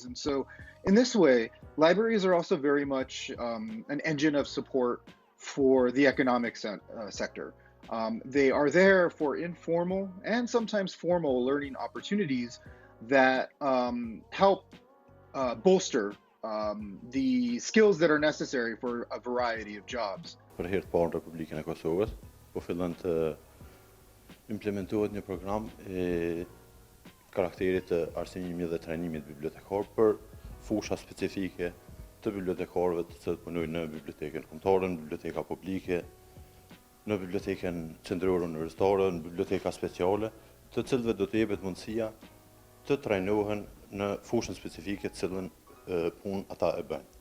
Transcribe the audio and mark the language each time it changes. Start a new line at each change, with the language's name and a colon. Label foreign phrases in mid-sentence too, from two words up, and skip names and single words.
English: And so in this way, libraries are also very much an engine of support for the economic sector. They are there for informal and sometimes formal learning opportunities that help bolster the skills that are necessary for a variety of jobs.
Albanian: Për herë të parë në Republikën e Kosovës, po fillon të implementohet një program e karakterit të arsimimit dhe trajnimit bibliotekar për fusha specifike të bibliotekarëve të cilët punojnë në bibliotekën kombëtare, në biblioteka publike, në bibliotekën qendrore universitare, në biblioteka speciale, të cilëve do të jepet mundësia të trajnohen në fushën specifike të cilën punë ata e bëjnë.